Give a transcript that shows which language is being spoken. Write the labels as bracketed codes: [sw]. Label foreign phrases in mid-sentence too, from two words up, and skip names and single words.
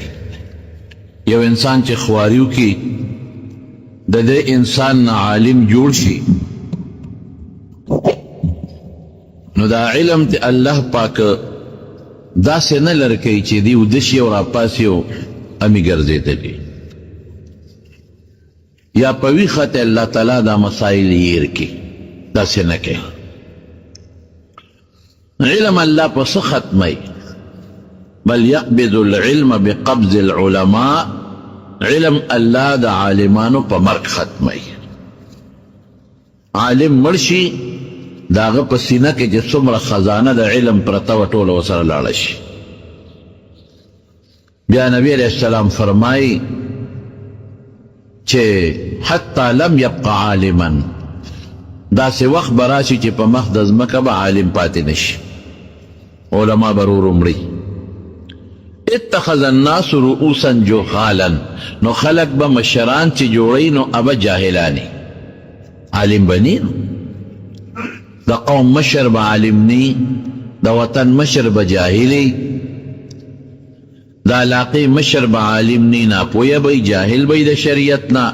[ps] یو انسان چې خواري وکړي د دې انسان نه عالم جوړ شي نو دا علم ته الله پاک داسې نه لر کوي چې دی وده شي او راپاسي او همې ګرځېدلي، یا په ویښه ته الله تعالی دا مسایل یې هېر کړي، داسې نه کوي. علم الله په څه ختموي؟ [ar] بل يقبض العلم بقبض العلماء، [ps] علم الله د عالمانو په مرګ ختموي. عالم مړ شي د هغه په سینه کې چې څومره خزانه د علم پرته وه ټوله ورسره لاړه شي. بیا نبی علیه السلام فرمایي چې [ar] حتی لم یبقى عالما، [ps] داسې وخت به راشي چې په مخ د ځمکه به عالم پاتې نشي، علما به ورو مړي. [ar] اتخذ الناس رؤوسا جهالا، [ps] نو خلق به مشران چې جوړوي نو ابه جاهلاني، عالم به ني. د قوم مشر به عالم ني، د وطن مشر به جاهلي، د علاقې مشر به عالم ني، ناپویه به جاهل به د شریعت نه.